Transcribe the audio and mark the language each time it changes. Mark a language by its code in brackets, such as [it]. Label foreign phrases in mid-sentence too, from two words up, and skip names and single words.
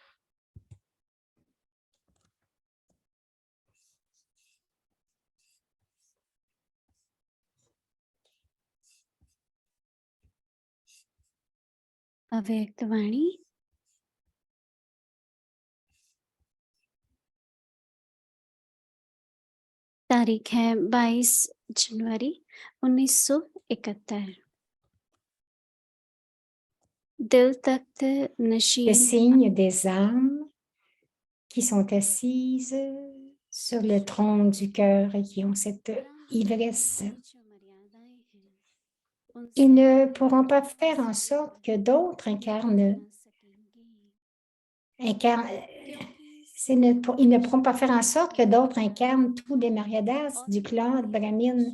[hi] अव्यक्तवाणी तारीख है 22 जनवरी 1971 दिल तख्त [fr] Le [hi] नशीन [fr] signe des âmes qui sont assises sur le trône du cœur et qui ont cette ivresse. Ils ne pourront pas faire en sorte que d'autres ils ne pourront pas faire en sorte que d'autres incarnent tous les Maryadas du clan de Brahmin.